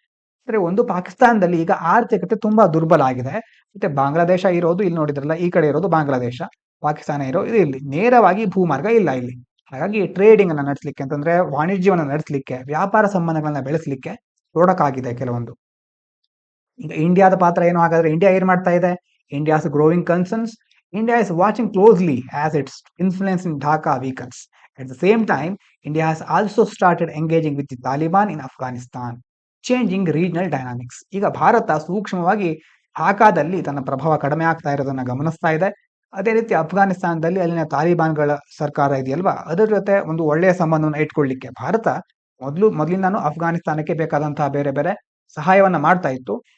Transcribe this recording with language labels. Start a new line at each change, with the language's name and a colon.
Kannada: ಅಂದ್ರೆ ಒಂದು ಪಾಕಿಸ್ತಾನದಲ್ಲಿ ಈಗ ಆರ್ಥಿಕತೆ ತುಂಬಾ ದುರ್ಬಲ ಆಗಿದೆ. ಮತ್ತೆ ಬಾಂಗ್ಲಾದೇಶ ಇರೋದು ಇಲ್ಲಿ ನೋಡಿದ್ರಲ್ಲ, ಈ ಕಡೆ ಇರೋದು ಬಾಂಗ್ಲಾದೇಶ, ಪಾಕಿಸ್ತಾನ ಇರೋದು ಇಲ್ಲಿ. ನೇರವಾಗಿ ಭೂಮಾರ್ಗ ಇಲ್ಲ ಇಲ್ಲಿ. ಹಾಗಾಗಿ ಟ್ರೇಡಿಂಗ್ ಅನ್ನ ನಡೆಸಲಿಕ್ಕೆ, ಅಂತಂದ್ರೆ ವಾಣಿಜ್ಯವನ್ನ ನಡೆಸಲಿಕ್ಕೆ, ವ್ಯಾಪಾರ ಸಂಬಂಧಗಳನ್ನ ಬೆಳೆಸಲಿಕ್ಕೆ ತೊಡಕಾಗಿದೆ ಕೆಲವೊಂದು. ಈಗ ಇಂಡಿಯಾದ ಪಾತ್ರ ಏನು ಹಾಗಾದ್ರೆ? ಇಂಡಿಯಾ ಏನ್ ಮಾಡ್ತಾ ಇದೆ?
English: India's growing concerns. India is watching closely as its influence in Dhaka weakens. At the same time, India has also started engaging with the Taliban in Afghanistan, changing regional dynamics.
Kannada: ಈಗ ಭಾರತ ಸೂಕ್ಷ್ಮವಾಗಿ ಢಾಕಾದಲ್ಲಿ ತನ್ನ ಪ್ರಭಾವ ಕಡಿಮೆ ಆಗ್ತಾ ಇರೋದನ್ನ ಗಮನಿಸ್ತಾ ಇದೆ. ಅದೇ ರೀತಿ ಅಫ್ಘಾನಿಸ್ತಾನದಲ್ಲಿ ಅಲ್ಲಿನ ತಾಲಿಬಾನ್ಗಳ ಸರ್ಕಾರ ಇದೆಯಲ್ವಾ, ಅದರ ಜೊತೆ ಒಂದು ಒಳ್ಳೆಯ ಸಂಬಂಧವನ್ನು ಇಟ್ಕೊಳ್ಳಿಕ್ಕೆ ಭಾರತ ಮೊದಲಿಂದಾನು ಅಫ್ಘಾನಿಸ್ತಾನಕ್ಕೆ ಬೇಕಾದಂತಹ ಬೇರೆ ಬೇರೆ ಸಹಾಯವನ್ನ ಮಾಡ್ತಾ ಇತ್ತು.